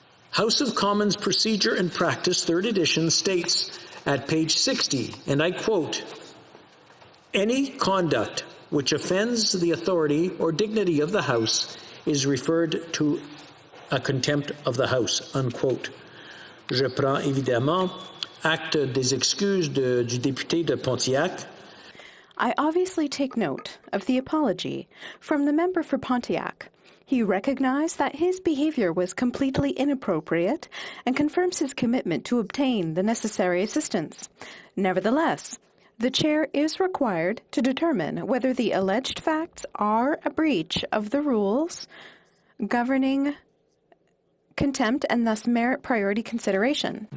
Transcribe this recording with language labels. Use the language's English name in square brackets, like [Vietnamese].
[English] House of Commons Procedure and Practice, 3rd edition, states at page 60, and I quote, "Any conduct which offends the authority or dignity of the House is referred to a contempt of the House," unquote. [French] Je prends évidemment acte des excuses du député de Pontiac. [English] I obviously take note of the apology from the member for Pontiac. He recognized that his behavior was completely inappropriate and confirms his commitment to obtain the necessary assistance. Nevertheless, the chair is required to determine whether the alleged facts are a breach of the rules governing contempt and thus merit priority consideration.